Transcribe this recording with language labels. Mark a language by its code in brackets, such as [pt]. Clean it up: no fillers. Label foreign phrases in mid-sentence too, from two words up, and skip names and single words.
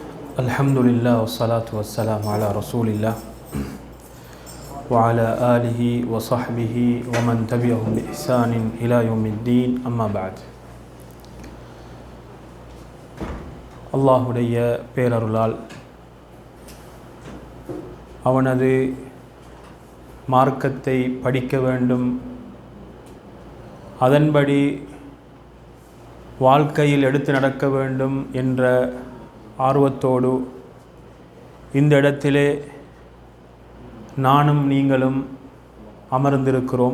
[ar] الحمد لله والصلاة والسلام على رسول الله وعلى آله وصحبه ومن تبعهم بإحسان إلى يوم الدين أما بعد. [ta] அல்லாஹுடைய பேரருளால் அவனது மார்க்கத்தை படிக்க வேண்டும், அதன்படி வாழ்க்கையில் எடுத்து நடக்க வேண்டும் என்ற ஆர்வத்தோடு இந்த இடத்திலே நானும் நீங்களும் அமர்ந்திருக்கிறோம்.